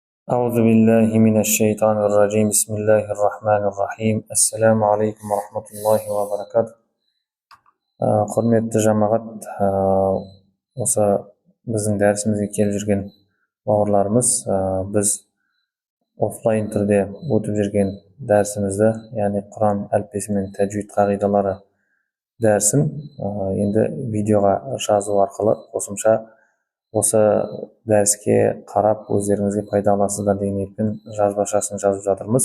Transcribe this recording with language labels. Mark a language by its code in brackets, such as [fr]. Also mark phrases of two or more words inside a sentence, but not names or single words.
[ar] أعوذ بالله من الشيطان الرجيم بسم الله الرحمن الرحيم السلام عليكم ورحمة الله وبركاته. [kk] Құрметті жамағат, осы біздің дәрісімізге келіп жүрген бауырларымыз, біз офлайн түрде өтіп жүрген дәрісімізді, яғни Құран әліппесі мен тәжвид қағидалары дәрісін енді видеоға жазу арқылы қосымша осы дәріске қарап өздеріңізге пайда аласыздар деген ниетпен жазбашасын жазып жатырмыз.